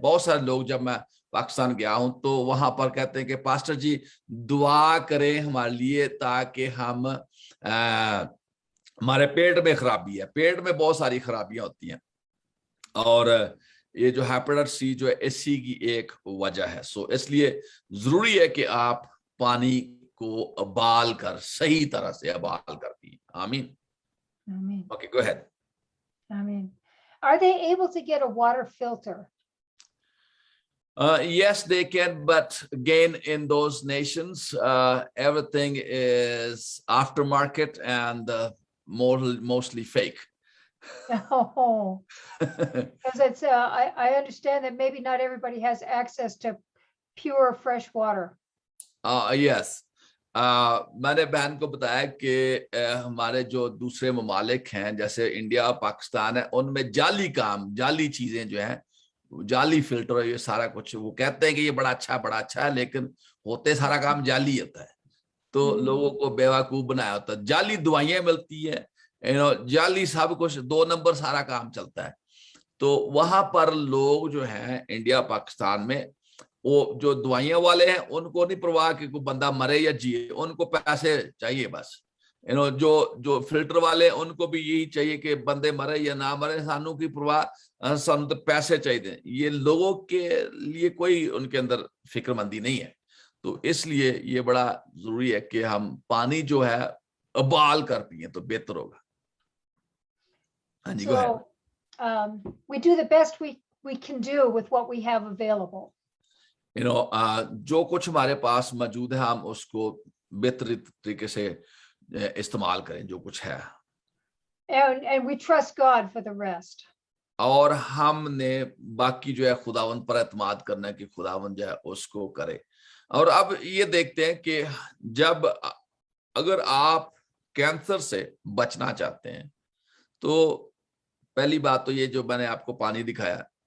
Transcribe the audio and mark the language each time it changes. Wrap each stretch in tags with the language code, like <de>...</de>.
<hi>बहुत सारे लोग, जब मैं पाकिस्तान गया हूं तो वहां पर कहते हैं कि पास्टर जी दुआ करें हमारे लिए, ताकि हम हमारे पेट में खराबी है, पेट में बहुत सारी खराबियां होती हैं, और ये जो हेपेटाइटिस सी जो है इसी की एक वजह है। सो इसलिए जरूरी है कि आप पानी को उबाल कर, सही तरह से उबाल कर पिए। आमीन।</hi> <en>Amen. Okay, go ahead. Amen. Are they able to get a water filter? Yes, they can, but again, in those nations, everything is aftermarket and mostly fake. Oh, because it's I understand that maybe not everybody has access to pure fresh water. Yes.</en> <hi>मैंने बहन को बताया कि हमारे जो दूसरे ममालिक हैं, जैसे इंडिया और पाकिस्तान है, उनमें जाली चीजें जो हैं, जाली फिल्टर, ये सारा कुछ, वो कहते हैं कि ये बड़ा अच्छा है, लेकिन होते सारा काम जाली होता है। तो लोगों को बेवकूफ बनाया होता है। जाली दवाइयां मिलती है, जाली सब कुछ, 2 नंबर सारा काम चलता है। तो वहां पर लोग जो हैं इंडिया पाकिस्तान में, वो जो दवाइयां वाले हैं, उनको नहीं परवाह कि कोई बंदा मरे या जिए, उनको पैसे चाहिए बस। जो फिल्टर वाले, उनको भी यही चाहिए कि बंदे मरे या ना मरे,</hi> <pa>सानू की परवाह, सानू तो पैसे चाहिए।</pa> <hi>ये लोगों के लिए कोई उनके अंदर फिक्रमंदी नहीं है। तो इसलिए ये बड़ा जरूरी है कि हम पानी जो है उबाल कर पिए तो बेहतर होगा। हाँ जी,</hi> <en>So we do the best we can do with what we have available.</en> <hi>जो कुछ हमारे पास मौजूद है, हम उसको बेहतर तरीके से इस्तेमाल करें जो कुछ है,</hi> <en>and we trust God for the rest.</en> <hi>और हमने बाकी जो है खुदावन पर एतमाद करना है कि खुदावन जो है उसको करे। और अब ये देखते हैं कि अगर आप कैंसर से बचना चाहते हैं, तो पहली बात तो ये जो मैंने आपको पानी दिखाया।</hi>